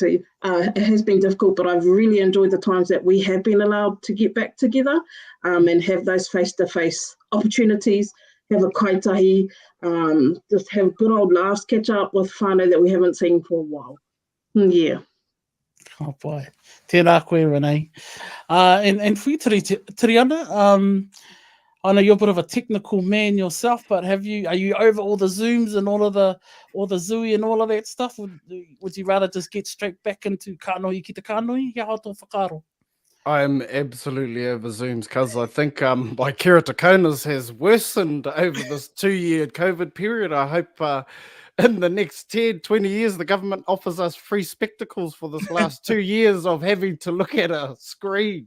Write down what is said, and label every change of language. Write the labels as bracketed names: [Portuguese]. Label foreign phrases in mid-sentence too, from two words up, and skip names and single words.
[English] It has been difficult, but I've really enjoyed the times that we have been allowed to get back together and have those face-to-face opportunities, have a kaitahi, just have good old laughs, catch up with whānau that we haven't seen for a while. Yeah. Oh boy, [Māori] tēnā koe Renee. [English] And for you, Tiriana, I know you're a bit of a technical man yourself, but are you over all the Zooms and all the Zui and all of that stuff? Would you rather just get straight back into [Māori] kanohi ki te kanohi? Kia hao tō whakaaro. [English] I'm absolutely over Zooms because I think my kira takonas has worsened over this 2-year COVID period. I hope in the next 10, 20 years, the government offers us free spectacles for this last 2 years of having to look at a screen.